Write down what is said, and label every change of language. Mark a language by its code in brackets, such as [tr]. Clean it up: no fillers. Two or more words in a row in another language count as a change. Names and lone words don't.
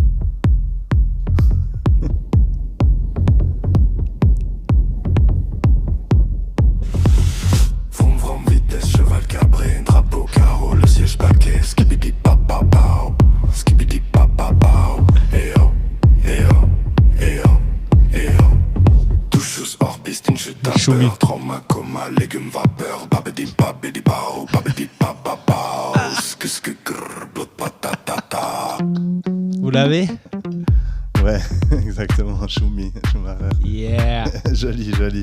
[fr] Vroom vroom vitesse, cheval cabré, drapeau carreau, le siège paquet, skibidi papa pao, skibidi papa pao, eh oh, eh oh, eh oh, eh oh. Touche hors piste. Choumi. Trauma, coma, légumes, vapeur, babidi, babidi, bao, babidi, bababao. Sksk, grrr, blot, patatata. Vous l'avez? Ouais, exactement, Choumi, Schumacher. Yeah. Joli, joli.